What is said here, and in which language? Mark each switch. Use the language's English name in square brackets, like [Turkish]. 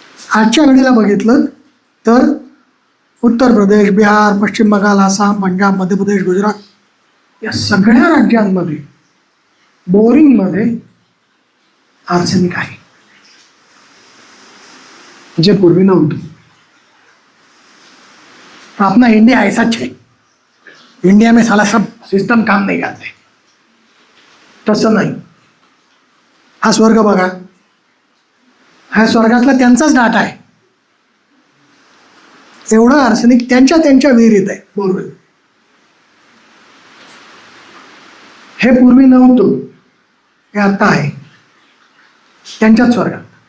[Marathi] आजच्या घडीला बघितलं तर उत्तर प्रदेश, बिहार, पश्चिम बंगाल, आसाम, पंजाब, मध्य प्रदेश, गुजरात या सगळ्या राज्यांमध्ये बोरिंगमध्ये आर्सेनिक आहे, जे पूर्वी नव्हतं. [Hindi] अपना इंडिया ऐसाच है, इंडिया में साला सब सिस्टम काम नहीं करते. [Marathi] तसं नाही. हा स्वर्ग बघा, हा स्वर्गातला त्यांचाच डाटा आहे. एवढं आर्सेनिक त्यांच्या विहिरीत आहे, बोरवेल. हे पूर्वी नव्हतं, हे आता आहे त्यांच्याच स्वर्गात.